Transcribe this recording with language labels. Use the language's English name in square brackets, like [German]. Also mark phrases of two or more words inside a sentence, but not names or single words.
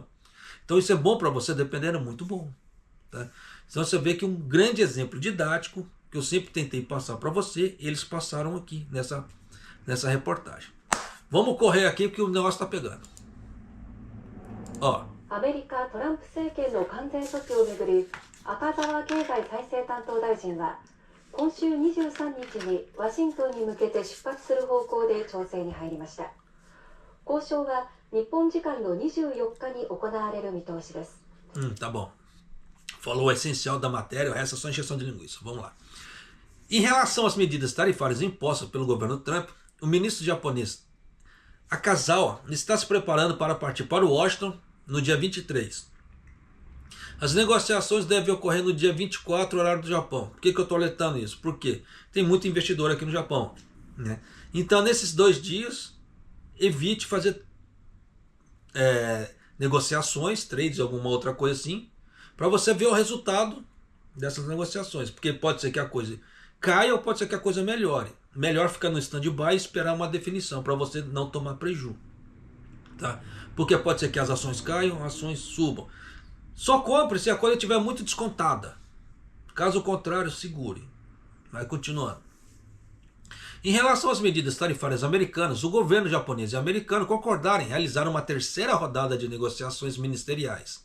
[Portuguese] Então isso é bom para você, dependendo, é muito bom. Tá? Então você vê que um grande exemplo didático, que eu sempre tentei passar para você, eles passaram aqui nessa reportagem. Vamos correr aqui porque o negócio está pegando. Ó. [Japanese] アメリカトランプ政権の関税措置をめぐり、赤澤経済再生担当大臣は今週23日にワシントンに向けて出発する方向で調整に入りました。交渉は日本時間の24日に行われる見通しです。 [Portuguese] Tá bom. Falou o essencial da matéria, o resto é só encheção de linguiça. Vamos lá. Em relação às medidas tarifárias impostas pelo governo Trump, o ministro japonês Akazawa está se preparando para partir para Washington no dia 23. As negociações devem ocorrer no dia 24, horário do Japão. Por que eu estou alertando isso? Porque tem muito investidor aqui no Japão, né? Então, nesses 2 dias, evite fazer negociações, trades, alguma outra coisa assim, para você ver o resultado dessas negociações. Porque pode ser que a coisa caia ou pode ser que a coisa melhore. Melhor ficar no stand-by e esperar uma definição, para você não tomar prejuízo. Tá? Porque pode ser que as ações caiam, as ações subam. Só compre se a coisa estiver muito descontada. Caso contrário, segure. Vai continuando. Em relação às medidas tarifárias americanas, o governo japonês e americano concordaram em realizar uma 3ª rodada de negociações ministeriais.